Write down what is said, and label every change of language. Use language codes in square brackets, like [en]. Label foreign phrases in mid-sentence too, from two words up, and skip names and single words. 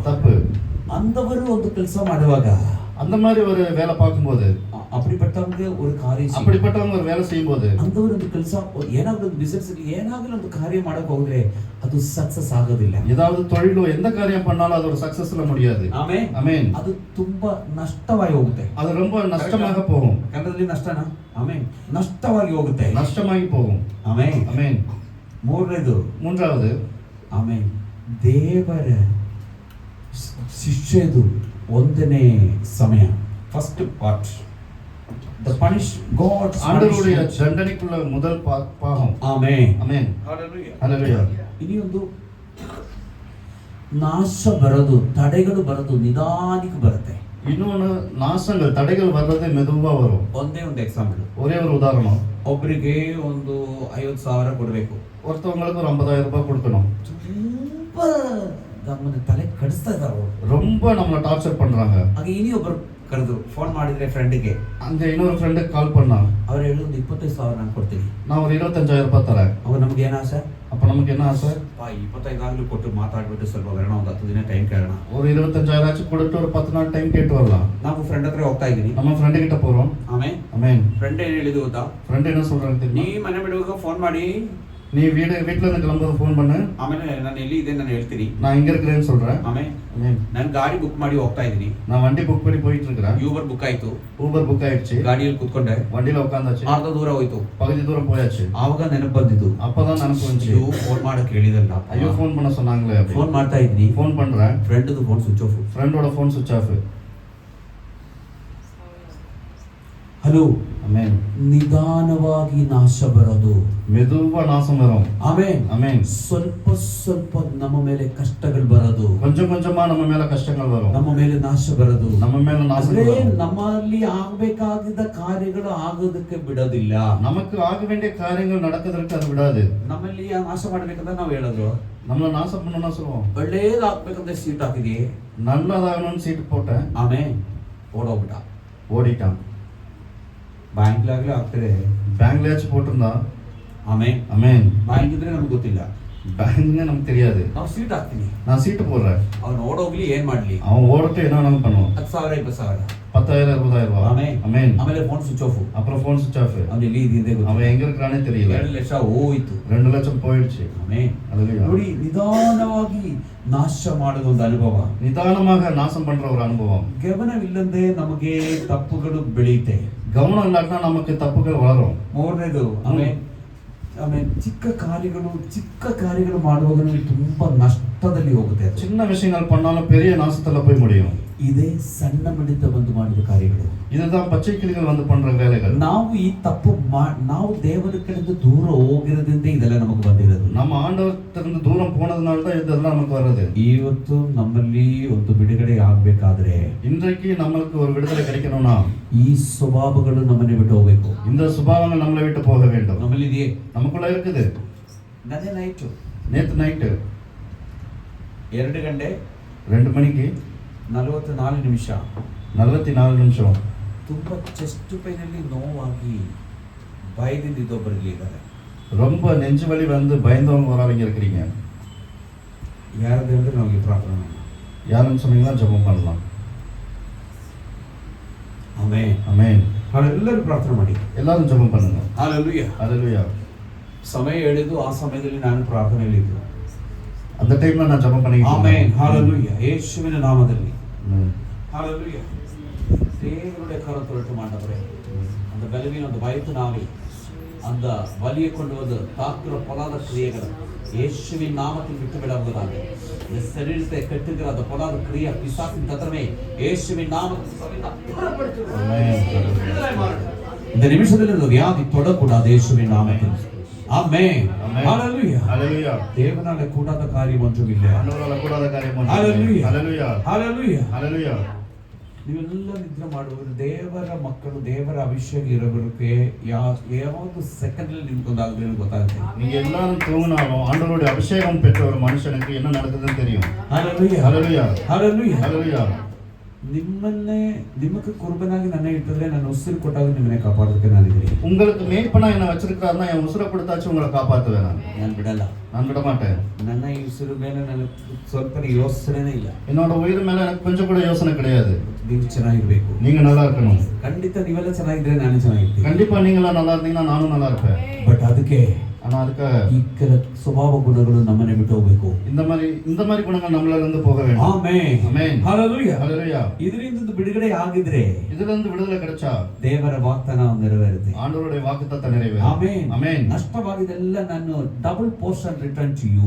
[ta] தப்பு. [kn] ಅಂದವರು ಒಂದು ಕೆಲಸ ಮಾಡುವಾಗ [ta] அந்த மாதிரி ஒரு வேலை பார்க்கும்போது, அப்படிப்பட்டவங்க ஒரு காரியம் அப்படிப்பட்டவங்க ஒரு வேலை செய்யும்போது, [kn] ಅಂದವರು ಒಂದು ಕೆಲಸ ಏನಾಗಲಿ ಒಂದು ಬಿಸಿನೆಸ್ ಏನಾಗಲಿ ಒಂದು ಕಾರ್ಯ ಮಾಡಕ್ಕೆ ಹೋದ್ರೆ ಅದು ಸಕ್ಸಸ್ ಆಗೋದಿಲ್ಲ. [ta] ஏதாவது தொழிலோ எந்த காரியம் பண்ணாலும் அது ஒரு சக்சஸ்ல முடியாது. [kn] ಆಮೆನ್. [ta] ஆமென். [kn] ಅದು ತುಂಬಾ ನಷ್ಟವಾಗಿ ಹೋಗುತ್ತೆ. [ta] அது ரொம்ப நஷ்டமாக போகும். [kn] ಕನ್ನಡದಲ್ಲಿ ನಷ್ಟನಾ? ಆಮೆನ್. ನಷ್ಟವಾಗಿ ಹೋಗುತ್ತೆ. [ta] நஷ்டமாகி போகும். [kn] ಆಮೆನ್. [ta] ஆமென். [kn] ಮೂರನೇದು, [ta] மூன்றாவது, [kn] ಆಮೆನ್, ದೇವರ ಶಿಕ್ಷೆದು ಒಂದನೇ ಸಮಯ, [en] first part, the punish God [ta] ஆண்டவருடைய தண்டனைக்குள்ள முதல் பாகம். [kn] ಆಮೆನ್. [ta] ஆமென். ஹல்லேலூயா. [kn] ಇನ್ನೊಂದು ನಾಶ ಬರೋದು, ತಡೆಗಳು ಬರೋದು ನಿಧಾನಿಕ ಬರುತ್ತೆ. [ta] இன்னொன்னு நாசங்கள் தடைகள் வர்றது மெதுவா வரும். [kn] ಒಂದೇ ಒಂದು ಎಕ್ಸಾಂಪಲ್, [ta] ஒரே ஒரு உதாரணம். [kn] ಒಬ್ಬರಿಗೆ ಒಂದು 50,000 ಕೊಡಬೇಕು. [ta] ஒருத்தவங்களுக்கு ஒரு 50,000 ரூபாய் கொடுக்கணும். [kn] ತುಂಬಾ ನಮ್ಮನ್ನ ತಲೆ ಕಡಿಸ್ತಾ ಇದ್ದಾರೆ ಅವರು. [ta] ரொம்ப நம்மளை டார்ச்சர் பண்றாங்க. [kn] ಹಾಗೆ ಇನ್ನೊಬ್ಬರು ಕರೆದ್ರು, ಫೋನ್ ಮಾಡಿದ್ರೆ ಫ್ರೆಂಡ್ಗೆ. [ta] அங்க இன்னொரு ஃப்ரெண்டுக்கு கால் பண்ணா, [kn] ಅವ್ರು ಹೇಳೋದು 25,000 ನಾನು ಕೊಡ್ತೀನಿ. [ta] நான் ஒரு 25,000 ரூபாய் தரேன். [kn] ಅವಾಗ ನಮ್ಗೆ ಏನು ಆಸೆ? [ta] அப்ப நமக்கு என்ன ஆசை? [kn] 25 ಆಗಲಿ ಕೊಟ್ಟು ಮಾತಾಡ್ಬಿಟ್ಟು ಸ್ವಲ್ಪ ಬರೋಣ, ಒಂದು 10 ದಿನ ಟೈಮ್ ಕೇಳೋಣ. [ta] ஒரு 25,000 ஆச்சு கொடுத்து ஒரு 10 நாள் டைம் கேட்டு வரலாம். [kn] ನಾವು ಫ್ರೆಂಡ್ ಹತ್ರ ಹೋಗ್ತಾ ಇದ್ದೀನಿ. [ta] நம்ம ஃப்ரெண்டு கிட்ட போறோம். [kn] ಆಮೇಲೆ [ta] ஆமென். [kn] ಫ್ರೆಂಡ್ ಏನು ಹೇಳಿದ್ರು ಗೊತ್ತಾ? [ta] ஃப்ரெண்ட் என்ன சொல்றாங்க [kn] ನೀ [ta] தெரியுமா? [kn] ಮನೆ ಬಿಡುವಾಗ ಫೋನ್ ಮಾಡಿ, [ta] நீ வீட்ல இருந்து கிளம்பும்போது ஃபோன் பண்ணு. [kn] ಆಮೇಲೆ ನಾನು ಎಲ್ಲಿ ಇದೆ ನಾನು ಹೇಳ್ತೀನಿ. [ta] நான் இங்க இருக்கிறேன்னு சொல்றேன். [kn] ಆಮೇಲೆ [ta] ஆமென். [kn] ನಾನು ಗಾಡಿ ಬುಕ್ ಮಾಡಿ ಹೋಗ್ತಾ ಇದ್ದೀನಿ. [ta] நான் வண்டி புக் பண்ணி போயிட்டு இருக்கிறேன். [kn] ಯೂಬರ್ ಬುಕ್ ಆಯ್ತು. [ta] ஊபர் புக் ஆயிடுச்சு. [kn] ಗಾಡಿಯಲ್ಲಿ ಕೂತ್ಕೊಂಡೆ, [ta] வண்டியில உட்காந்தாச்சு. [kn] ಅರ್ಧ ದೂರ ಹೋಯ್ತು. [ta] பகுதி தூரம் போயாச்சு. [kn] ಆವಾಗ ನೆನಪು ಬಂದಿದ್ದು, [ta] அப்பதான் நினைப்பு வந்துச்சு, [kn] ಅಯ್ಯೋ ಫೋನ್ ಮಾಡಕ್ಕೆ ಹೇಳಿದಲ್ಲ. [ta] ஐயோ ஃபோன் பண்ண சொன்னாங்களே. [kn] ಫೋನ್ ಮಾಡ್ತಾ ಇದ್ದೀನಿ, [ta] ஃபோன் பண்றேன். [kn] ಫ್ರೆಂಡ್ದು [en] phone switch off. [ta] ஃப்ரெண்டோட [en] phone switch off. [kn] ಹಲೋ. [ta] ஆமென். [kn] ನಿಧಾನವಾಗಿ ನಾಶ ಬರೋದು, [ta] மெதுவா நாசம் வரும். [kn] ಆಮೆನ್. [ta] ஆமென். [kn] ಸ್ವಲ್ಪ ಸ್ವಲ್ಪ ನಮ್ಮ ಮೇಲೆ ಕಷ್ಟಗಳು ಬರೋದು, [ta] கொஞ்சம் கொஞ்சமா நம்ம மேல கஷ்டங்கள் வரும். [kn] ನಮ್ಮ ಮೇಲೆ ನಾಶ ಬರೋದು, [ta] நம்ம மேல நாசம் [kn] ಅಂದ್ರೆ [ta] வரும். [kn] ನಮ್ಮಲ್ಲಿ ಆಗಬೇಕಾಗಿದ್ದ ಕಾರ್ಯಗಳು ಆಗೋದಕ್ಕೆ ಬಿಡೋದಿಲ್ಲ. [ta] நமக்கு ஆக வேண்டிய காரியங்கள் நடக்கிறதுக்கு அது விடாது. [kn] ನಮ್ಮಲ್ಲಿ ನಾಶ ಮಾಡ್ಬೇಕಂತ ನಾವು ಹೇಳೋದು, [ta] நம்மள நாசம் பண்ணணும்னா சொல்லுவோம். [kn] ಒಳ್ಳೇದಾಗ್ಬೇಕಂತ ಸೀಟ್ ಹಾಕಿದಿ, [ta] நல்லதாகணும்னு சீட்டு போட்டேன், [kn] ಆಮೇಲೆ ಓಡೋಗ್ಬಿಟ್ಟ. [ta] ஓடிட்டான். [kn] ಬ್ಯಾಂಕ್ಲಾಗ್ಲೇ ಆಗ್ತದೆ, [ta] பேங்க்லயாச்சும் போட்டிருந்தா. [kn] ಆಮೇಲೆ [ta] ஆமென். [kn] ಬ್ಯಾಂಕ್ ಇದ್ರೆ ನಮ್ಗೆ ಗೊತ್ತಿಲ್ಲ, [ta] பேங்க்னே நமக்கு தெரியாது. [kn] ನಾವು ಸೀಟ್ ಹಾಕ್ತೀನಿ, [ta] நான் சீட்டு போடுறேன். [kn] ಅವ್ನು ಓಡೋಗ್ಲಿ, ಏನ್ ಮಾಡ್ಲಿ, [ta] அவன் ஓடட்டும், என்ன வேணாலும் பண்ணுவான். [kn] 10,000 20,000. [ta] 10,000 20,000 ரூபாய். [kn] ಆಮೇಲೆ [ta] ஆமென். [kn] ಆಮೇಲೆ [en] phone switch off. [ta] அப்புறம் [en] phone switch off. [kn] ಅವ್ನು ಎಲ್ಲಿ ಇದೆ [ta] அவன் எங்க இருக்கிறானே தெரியல. [kn] 2 ಲಕ್ಷ ಹೋಯ್ತು. [ta] 2 லட்சம் போயிடுச்சு. [kn] ಆಮೇಲೆ [ta] அல்லேலூயா. [kn] ನೋಡಿ, ನಿಧಾನವಾಗಿ ನಾಶ ಮಾಡೋದು ಒಂದು ಅನುಭವ. [ta] நிதானமாக நாசம் பண்ற ஒரு அனுபவம். [kn] ಗಮನವಿಲ್ಲದೆ ನಮಗೆ ತಪ್ಪುಗಳು ಬೆಳೆಯುತ್ತೆ. [ta] கவனம் இல்லாட்டா நமக்கு தப்புகள் வளரும். [kn] ಮೂರನೇದು, ಆಮೇಲೆ ಆಮೇಲೆ ಚಿಕ್ಕ ಕಾರ್ಯಗಳು ಮಾಡುವಾಗ ನಮಗೆ ತುಂಬಾ ನಷ್ಟದಲ್ಲಿ ಹೋಗುತ್ತೆ. ಅದು [ta] சின்ன விஷயங்கள் பண்ணாலும் பெரிய நாசத்துல போய் முடியும். [kn] ಇದೇ ಸಣ್ಣ ಮಿಡಿತ ಬಂದು ಮಾಡಿದ ಕಾರ್ಯಗಳು. [ta] இதுதான் பச்சை கிளிகள் வந்து பண்ற வேலைகள். [kn] ನಾವು ಈ ತಪ್ಪು ನಾವು ದೇವರ ಕಡೆಯಿಂದ ದೂರ ಹೋಗಿರೋದ್ರಿಂದ ಇದೆಲ್ಲ ನಮಗೆ ಬಂದಿರೋದು. [ta] நம்ம ஆண்டவர்கிட்ட தூரம் போனதுனால தான் இதெல்லாம் நமக்கு வருது. [kn] ಇವತ್ತು ನಮ್ಮಲ್ಲಿ ಒಂದು ಬಿಡುಗಡೆ ಆಗ್ಬೇಕಾದ್ರೆ, [ta] இன்றைக்கு நம்மளுக்கு ஒரு விடுதலை கிடைக்கணும்னா [kn] ಈ ಸ್ವಭಾವಗಳು ನಮ್ಮನ್ನೇ ಬಿಟ್ಟು ಹೋಗ್ಬೇಕು. [ta] இந்த சுபாவங்கள் நம்மளை விட்டு போக வேண்டும். [kn] ನಮ್ಮಲ್ಲಿ ಇದೆಯೇ? [ta] நமக்குள்ள இருக்குது. [kn] ನೆನ್ನೆ ನೈಟು [ta] நேத்து நைட்டு [kn] 2 ಗಂಟೆ [ta] 2 மணிக்கு [kn] 44 ನಿಮಿಷ [ta] 44 நிமிஷம் [kn] ತುಂಬಾ [en] chest painಲ್ಲಿ [kn] ನೋವಾಗಿ ಭಯದಿಂದ ಇದ್ದೊಬ್ಬರಿಗೆ ಇದ್ದಾರೆ. [ta] ரொம்ப நெஞ்சு வலி வந்து பயந்தவங்க ஒரு ஆளுங்க இருக்கிறீங்க. [kn] ಯಾರದು ಅಂದ್ರೆ ನಮಗೆ ಪ್ರಾರ್ಥನೆ. [ta] யாருன்னு சொன்னீங்கன்னா ஜெபம் பண்ணலாம். [kn] ಆಮೆನ್. [ta] ஆமென். [kn] ಎಲ್ಲರೂ ಪ್ರಾರ್ಥನೆ ಮಾಡಿ, [ta] எல்லாரும் ஜெபம் பண்ணுங்க. [kn] ಹಲ್ಲೆಲೂಯಾ. [ta] ஹல்லேலூயா. [kn] ಸಮಯ ಹೇಳಿದ್ದು ಆ ಸಮಯದಲ್ಲಿ ನಾನು ಪ್ರಾರ್ಥನೆಯಲ್ಲಿ ಇದ್ದೆ. [ta] அந்த டைம்ல நான் ஜெபம் பண்ணிட்டு [kn] ಆಮೆನ್. ಹಲ್ಲೆಲೂಯಾ. ಯೇಸುವಿನ ನಾಮದಲ್ಲಿ [ta] ஆமென். ഹല്ലേലൂയ. தேவனுடைய கரத்தொட்டு மாண்டவரே, அந்த பலவீன அந்த பயத்தினாலே அந்த வலியை கொண்டு வந்து தாக்குற பொல்லாத கிரியைகளை இயேசுவின் நாமத்தில் விட்டு விடாததாக, இந்த சரீரத்தை கட்டுகிற அந்த பொல்லாத கிரியை பிசாசின் தந்திரமே இயேசுவின் நாமத்தில் இந்த நிமிஷத்தில் இந்த வியாதி தொடக்கூடாது இயேசுவின் நாமத்தில். ஆமென். ஹல்லேலூயா. ஹல்லேலூயா. தேவனால கூடாத காரியம் ஒன்றும் இல்லை. ஆண்டவரால கூடாத காரியம் ஒன்றும் இல்லை. ஹல்லேலூயா. ஹல்லேலூயா. ஹல்லேலூயா. ஹல்லேலூயா. [kn] ನೀವೆಲ್ಲ ನಿದ್ರೆ ಮಾಡುವರು ದೇವರ ಮಕ್ಕಳು, ದೇವರ ಅಭಿಷೇಕ ಇರೋರಿಗೆ ಯಾವುದು ಸೆಕೆಂಡ್ல ನಿಮ್ಗೆ ಒಂದಾகுதுன்னு ಗೊತ್ತಾಗುತ್ತೆ. [ta] நீங்க எல்லாரும் தூங்கினாலும் ஆண்டவருடைய அபிஷேகம் பெற்ற ஒரு மனுஷனுக்கு என்ன நடக்குதுன்னு தெரியும். ஹalleluya ஹalleluya ஹalleluya ஹalleluya. [kn] ನಿಮಗೆ ಕುರ್ಬನಾಗಿ ನನ್ನ ಇಟ್ಟಿದ್ರೆ ನನ್ನ ಉಸಿರು ಕೊಟ್ಟಾಗ ನಿಮ್ಮನ್ನೇ ಕಾಪಾಡೋದಕ್ಕೆ ನಾನಿದ್ದೀನಿ. [ta] உங்களுக்கு மேய்ப்பனா என்ன வச்சிருக்காருன்னா என் உசுரை கொடுத்தாச்சு உங்களை காப்பாத்துவேன் [kn] ನಾನು ಬಿಡಲ್ಲ, [ta] நான் விட மாட்டேன். [kn] ನನ್ನ ಈ ಉಸಿರು ಮೇಲೆ ನನಗೆ ಸ್ವಲ್ಪ ಯೋಚನೆನೇ ಇಲ್ಲ. [ta] என்னோட உயிர் மேல எனக்கு கொஞ்சம் கூட யோசனை கிடையாது. [kn] ನೀವು ಚೆನ್ನಾಗಿರ್ಬೇಕು, [ta] நீங்க நல்லா இருக்கணும். [kn] ಖಂಡಿತ ನೀವೆಲ್ಲ ಚೆನ್ನಾಗಿದ್ರೆ ನಾನು ಚೆನ್ನಾಗಿರ್ತೀನಿ. [ta] கண்டிப்பா நீங்களா நல்லா இருந்தீங்கன்னா நானும் நல்லா இருப்பேன். [kn] ಬಟ್ ಅದಕ್ಕೆ [ta] ஆனா அதுக்கு [kn] ಈ ಕೆಲ ಸ್ವಭಾವ ಗುಣಗಳು ನಮ್ಮನೆ ಬಿಟ್ಟು ಹೋಗ್ಬೇಕು. [ta] இந்த மாதிரி குணங்கள் நம்மள இருந்து போக வேண்டும். [kn] ಆಮೆನ್ [ta] ஆமென் [kn] ಹalleluya [ta] ஹalleluya. [kn] ಇದರಿಂದ ಬಿಡುಗಡೆ ಆಗಿದ್ರೆ [ta] இதுல இருந்து விடுதலை கிடைச்சா [kn] ದೇವರ ವಾಗ್ದಾನ ನೆರವೇರುತ್ತೆ. [ta] ஆண்டவருடைய வாக்குத்தத்தம் நிறைவேறும். [kn] ಆಮೆನ್ [ta] ஆமென். [kn] ನಷ್ಟವಾಗಿದೆಲ್ಲ ನಾನು [en] double portion return to you.